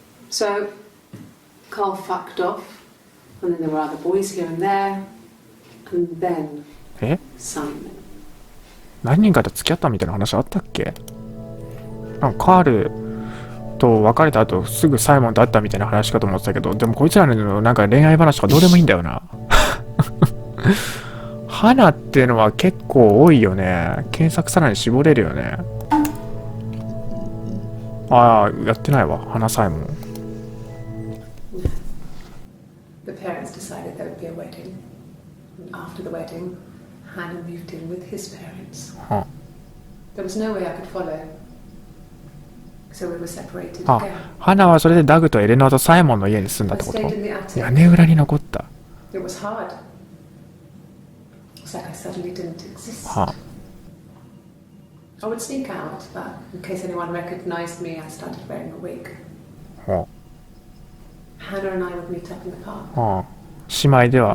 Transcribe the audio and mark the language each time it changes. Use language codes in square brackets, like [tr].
[en] So, Carl fucked off, and then there were other boys here and there, and then Simon. [ja] 何人かと付き合ったみたいな話あったっけ？なんかカールと別れた後すぐサイモンと会ったみたいな話かと思ってたけど、でもこいつらのなんか恋愛話とかどうでもいいんだよな。花っていうのは結構多いよね。検索さらに絞れるよね。やってないわ、花サイモン。 [en] The parents decided there would be a wedding. And after the wedding, Hannah moved in with his parents. There was no way I could follow. So we were separated again. [ja] 花はそれでダグとエレノアとサイモンの家に住んだってこと？ [en] I stayed in the attic. [ja] 屋根裏に残った。 [en] It was hard. It's like I suddenly didn't exist. I would sneak out, but in case anyone recognized me, I started wearing a wig. Hannah and I would meet up in the park. [ja] 姉妹では